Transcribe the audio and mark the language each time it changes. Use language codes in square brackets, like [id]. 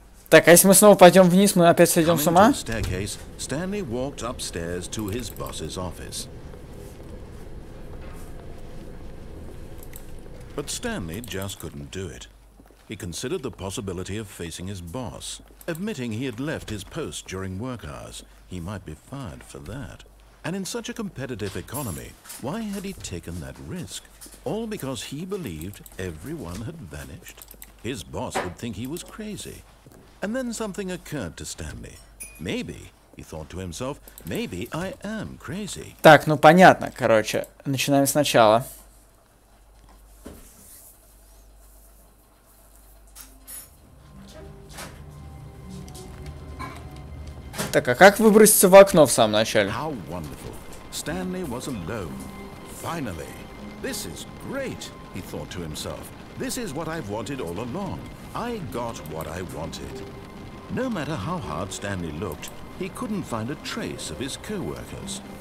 [ru] Так, а если мы снова пойдем вниз, мы опять сойдем с ума? [en] Coming to the staircase, Stanley walked upstairs to his boss's office. But Stanley just couldn't do it. He considered the possibility of facing his boss. Admitting he had left his post during work hours, he might be fired for that. And in such a competitive economy, why had he taken that risk? All because he believed everyone had vanished? His boss would think he was crazy. And then something occurred to Stanley. Maybe, he thought to himself, maybe I am crazy. [ru] Так, ну понятно, короче. Начинаем сначала. Так, а как выброситься в окно в самом начале? [en] How wonderful. Stanley was alone. Finally. This is great, he thought to himself. This is what I've wanted all along. I got what I wanted. No matter how hard Stanley looked, he couldn't find a trace of his co-workers.